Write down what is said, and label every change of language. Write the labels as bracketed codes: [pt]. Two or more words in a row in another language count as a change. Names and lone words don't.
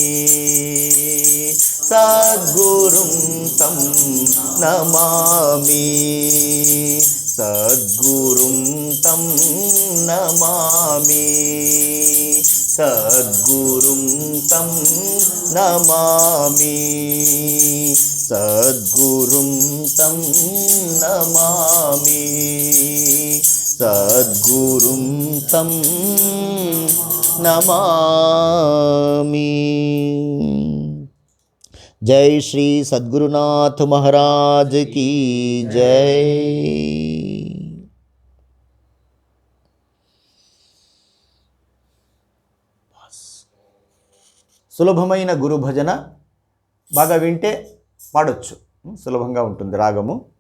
[sa] సద్గురుం తం నమామి సద్గురుం తం నమామి సద్గురుం తం నమామి సద్గురుం తం నమామి సద్గురుం తం నమామి. [hi] जय श्री सद्गुरुनाथ महाराज की जय. [te] సులభమైన గురు భజన బాగా వింటే పాడొచ్చు, సులభంగా ఉంటుంది రాగము.